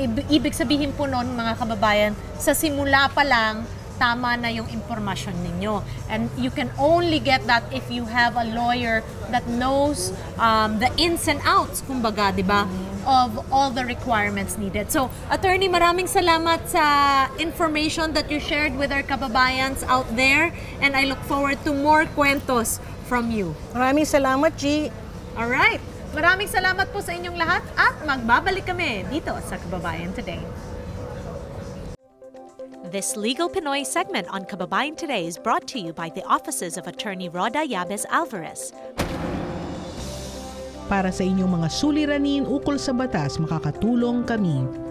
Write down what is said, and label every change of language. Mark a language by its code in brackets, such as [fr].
[tl] Ibig sabihin po noon, mga kababayan, sa simula pa lang, tama na yung impormasyon ninyo. [en] And you can only get that if you have a lawyer that knows the ins and outs, [tl] kumbaga, di ba, [en] of all the requirements needed. So, Attorney, [tl] maraming salamat sa [en] information that you shared with our kababayans out there, and I look forward to more kwentos from you. [tl] Maraming salamat, G. Alright. Maraming salamat po sa inyong lahat at magbabalik kami dito sa Kababayan Today. [en] This Legal Pinoy segment on Kababayan Today is brought to you by the offices of Attorney Roda Yabes Alvarez. [tl] Para sa inyong mga suliranin ukol sa batas, makakatulong kami.